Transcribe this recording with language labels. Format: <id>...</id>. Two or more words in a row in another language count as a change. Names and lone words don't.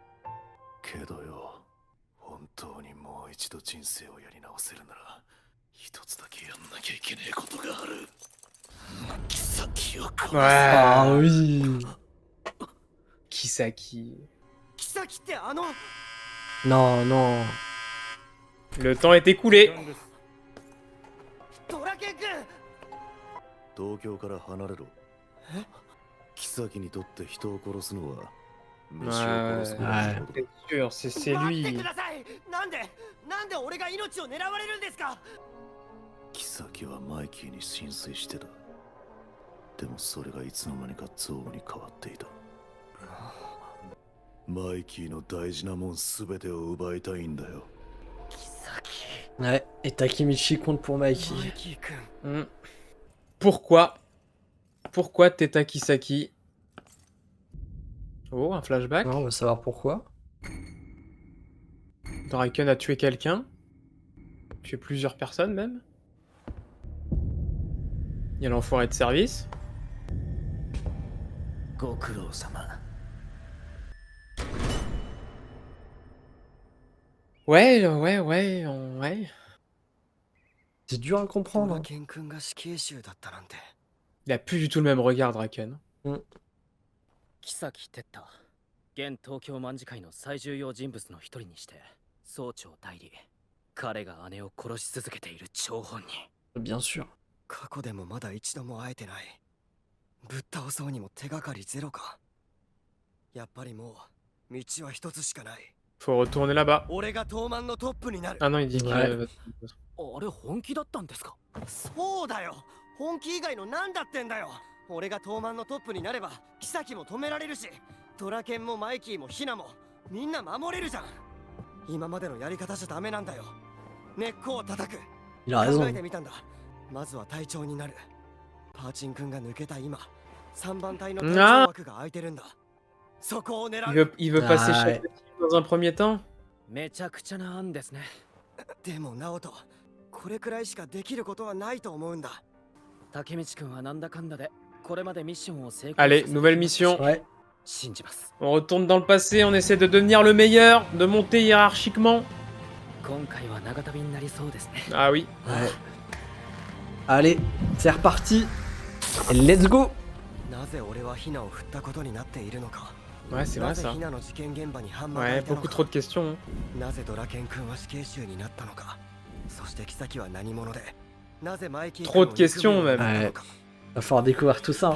<ja>けどよ、本当にもう一度人生をやり直せるなら、一つだけやんなきゃいけねえことがある。妃を殺す。</ja> <fr>Ah oui! Kisaki.</fr> <ja>妃ってあの。</ja> <fr>Non, non. Le temps est écoulé.</fr> <ja>ドラケン君。東京から離れろ。妃にとって人を殺すのは、飯を殺すことだ。</ja> <fr>C'est sûr, c'est</fr> <ja>待って</ja> <fr>lui.</fr> <ja>ください。なんで俺が命を狙われるんですか？妃はマイキーに心酔してた。でもそれがいつの間にか憎悪に変わっていた。マイキーの大事なもんすべてを奪いたいんだよ。</ja> <fr>Ouais, et Takemichi compte pour</fr> <ja>マイ</ja> <fr>Mikey.</fr> <ja>キー君。</ja> <fr>Pourquoi? Pourquoi Teta Kisaki? Oh, un flashback. Non, on veut savoir pourquoi. Draken a tué quelqu'un. Tué plusieurs personnes même. Il y a l'enfoiré de service.</fr> <ja>ご苦労様。</ja> <fr>Ouais. C'est dur à</fr> <ja>ド</ja> <fr>comprendre.</fr> <ja>ラ</ja> <fr>hein.</fr> <ja>ケン君が死刑囚だったなんて。</ja> <fr>Il a plus du tout le même regard, Draken.</fr> <ja>木崎哲太、現東京卍会の最重要人物の一人にして総長代理。彼が姉を殺し続けている張本人。</ja> <fr>Bien sûr.</fr> <ja>過去でもまだ一度も会えてない。ぶっ倒そうにも手がかりゼロか。やっぱりもう道は一つしかない。</ja> <fr>Faut retourner là-bas.</fr> <ja>俺が東満のトップになる。</ja> <fr>Ah non, il dit qu'il... Ouais.</fr> <ja>あれ本気だったんですか？そうだよ。本気以外の何だってんだよ。俺が東満のトップになれば妃も止められるし、ドラケンもマイキーもヒナもみんな守れるじゃん。今までのやり方じゃダメなんだよ。根っこを叩く。</ja> <fr>Il a</fr> <ja>考</ja> <fr>raison.</fr> <ja>えてみたんだ。まずは隊長になる。パーチン君が抜けた今、3番隊の隊長枠が空いてるんだ。そこを狙う。</ja> <fr>Il veut passer Ah, chef ouais. dans un premier temps.</fr> <ja>めちゃくちゃな案ですね。でもナオト、これくらいしかできることはないと思うんだ。竹道くんはなんだかんだでこれまでミッションを成功</ja> <fr>Allez,</fr> <ja>させて</ja> <fr>nouvelle mission. Ouais.</fr> <ja>信じます。</ja> <fr>On retourne dans le passé, on essaie de devenir le meilleur, de monter hiérarchiquement.</fr> <ja>今回は長旅になりそうですね。</ja> <fr>Ah oui. Ouais. Allez, c'est reparti.</fr> <en>Let's go.</en> <ja>なぜ俺はヒナを振ったことになっているのか。</ja> <fr>Ouais, c'est vrai</fr> <ja>なぜ</ja> <fr>ça.</fr> <ja>ヒナの事件現場にハンマーが</ja> <fr>Ouais,</fr> <ja>いたの</ja> <fr>beaucoup</fr> <ja>か。</ja> <fr>trop de questions.</fr> <ja>なぜドラケン君は死刑囚になったのか。そして妃は何者で。なぜマイキー</ja> <fr>Trop de questions, même. Ouais. Va falloir découvrir tout ça hein,</fr>